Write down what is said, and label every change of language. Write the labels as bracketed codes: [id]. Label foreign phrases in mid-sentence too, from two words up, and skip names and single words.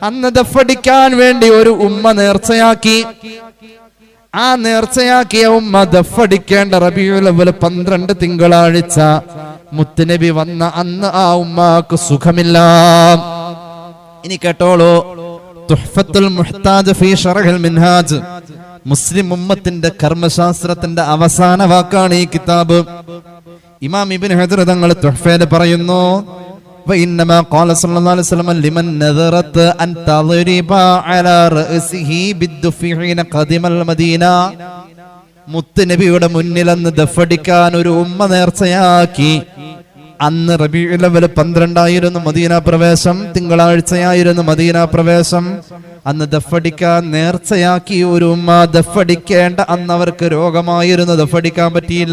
[ml] അന്ന് ദഫടിക്കാൻ വേണ്ടി ഒരു ഉമ്മ നേർച്ചയാക്കി. ആ നേർച്ചയാക്കിയ ഉമ്മ ദഫടിക്കേണ്ട റബീഉൽ അവ്വൽ 12 തിങ്കളാഴ്ച മുത്തുനബി വന്ന അന്ന് ആ ഉമ്മാക്ക് സുഖമില്ല. ഇനി കേട്ടോളൂ, തുഹ്ഫത്തുൽ മുഹ്താജ് ഫീ ശർഹിൽ മിൻഹാജ്, മുസ്ലിം ഉമ്മത്തിന്റെ കർമ്മശാസ്ത്രത്തിന്റെ അവസാന വാക്കാണ് ഈ കിതാബ്. ഇമാം ഇബ്നു ഹജർ തങ്ങൾ തുഹ്ഫയിൽ പറയുന്നു, [ar] وإنما قال صلى الله عليه وسلم لمن نذرت أن تضرب على رأسه بالدف حين قدم المدينة. [ml] മുത്തുനബിയുടെ മുന്നിൽ അന്ന് ദഫടിക്കാൻ ഒരു ഉമ്മ നേർച്ചയാക്കി. അന്ന് റബീഉൽ അവ്വൽ 12 മദീന പ്രവേശം, തിങ്കളാഴ്ചയായിരുന്നു മദീന പ്രവേശം. അന്ന് ദഫടിക്കാൻ നേർച്ചയാക്കി ഒരു ഉമ്മ. ദഫടിക്കേണ്ട അന്ന് അവർക്ക് രോഗമായിരുന്നു, ദഫടിക്കാൻ പറ്റിയില്ല.